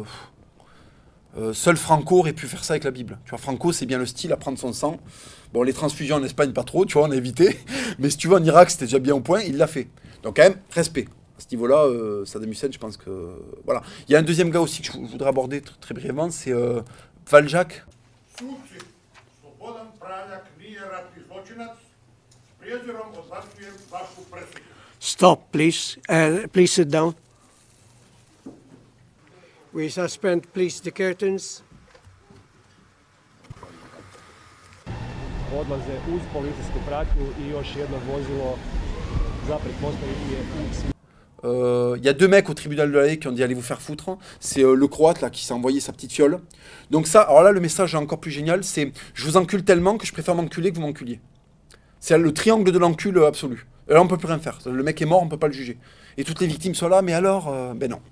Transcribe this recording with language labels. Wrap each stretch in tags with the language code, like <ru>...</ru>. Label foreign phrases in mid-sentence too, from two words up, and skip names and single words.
<fr>Seul Franco aurait pu faire ça avec la Bible. Tu vois, Franco, c'est bien le style à prendre son sang. Bon, les transfusions en Espagne, pas trop, tu vois, on a évité. Mais si tu veux, en Irak, c'était déjà bien au point, il l'a fait. Donc, quand même, respect. À ce niveau-là, Saddam Hussein, je pense que... Voilà. Il y a un deuxième gars aussi que je voudrais aborder très brièvement, c'est Valjac.</fr> <hr>Suci, slobodan Praljak nije ratni zločinac, s prijezirom odbacujem vašu presudu.</hr> <en>Stop, please. Please sit down. We suspend, please, the curtains.</en> <hr>Odlaze uz policijsku pratnju i još jedno vozilo za pretpostaviti je</hr> <fr>Il y a deux mecs au tribunal de La Haye qui ont dit allez vous faire foutre. C'est le Croate là qui s'est envoyé sa petite fiole. Donc ça, alors là le message est encore plus génial, c'est je vous encule tellement que je préfère m'enculer que vous m'enculiez. C'est le triangle de l'encul absolu. Et là on peut plus rien faire. Le mec est mort, on peut pas le juger. Et toutes les victimes sont là, mais alors, ben non.</fr>